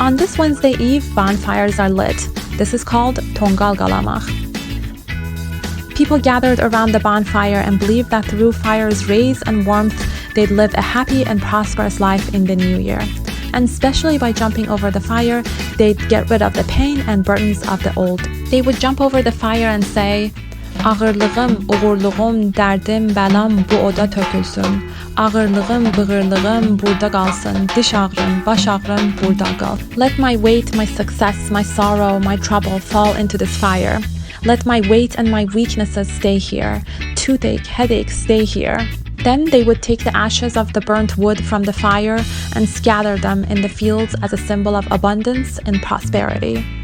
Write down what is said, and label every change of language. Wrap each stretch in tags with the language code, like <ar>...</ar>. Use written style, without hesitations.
<en>On this Wednesday Eve, bonfires are lit. This is called Tongal Galamaq. People gathered around the bonfire and believed that through fire's rays and warmth, they'd live a happy and prosperous life in the new year. And especially by jumping over the fire, they'd get rid of the pain and burdens of the old. They would jump over the fire and say,</en> <az>Ağırlığım, uğurluğum, dərdim, bəlam bu oda tökülsün. Ağırlığım, bığırlığım burada qalsın. Diş ağrım, baş ağrım burada qal.</az> <en>Let my weight, my success, my sorrow, my trouble fall into this fire. Let my weight and my weaknesses stay here. Toothache, headache, stay here. Then they would take the ashes of the burnt wood from the fire and scatter them in the fields as a symbol of abundance and prosperity.</en>